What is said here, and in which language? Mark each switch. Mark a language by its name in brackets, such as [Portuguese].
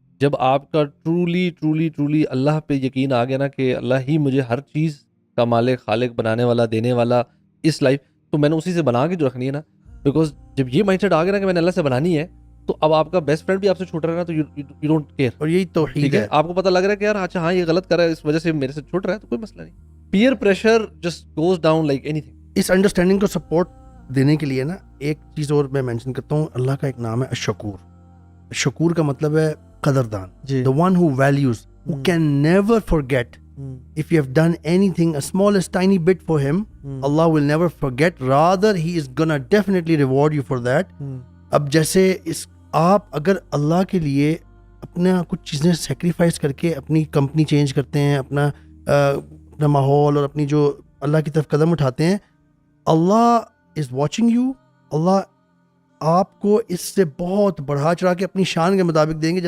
[Urdu] جب آپ کا ٹرولی اللہ پہ یقین آ گیا نا کہ اللہ ہی مجھے ہر چیز کا مالک خالق بنانے والا دینے والا اس لائف، تو میں نے اسی سے بنا کے جو رکھنی ہے نا، بیکاز جب یہ مائنڈ سیٹ آ گیا نا کہ میں نے اللہ سے بنانی ہے، تو اب آپ کا بیسٹ فرینڈ بھی آپ سے چھوٹ رہا ہے نا تو [English] You don't care. [Urdu] اور یہی توحید ٹھیک ہے، ہے. آپ کو پتہ لگ رہا ہے کہ یار اچھا ہاں یہ غلط کر رہا ہے اس وجہ سے میرے سے چھوٹ رہا ہے، تو کوئی مسئلہ نہیں. [English] Peer pressure just goes down like any thing. [Urdu] اس انڈرسٹینڈنگ کو سپورٹ دینے کے لیے نا ایک چیز اور میں مینشن کرتا ہوں. اللہ کا ایک نام ہے الشکور. شکور کا مطلب ہے قدردان. جی. [English] The one who values, who can never forget. If you have done anything, a smallest tiny bit for him, Allah will never forget. Rather, he is gonna definitely reward you for that. [Urdu] اب جیسے آپ اگر اللہ کے لیے اپنا کچھ چیزیں sacrifice کر کے اپنی کمپنی چینج کرتے ہیں، اپنا ماحول اور اپنی جو اللہ کی طرف قدم اٹھاتے ہیں، اللہ [English] Is watching you. [Urdu] اللہ آپ کو اس سے بہت بڑھا چڑھا کے اپنی شان کے مطابق دیں گے.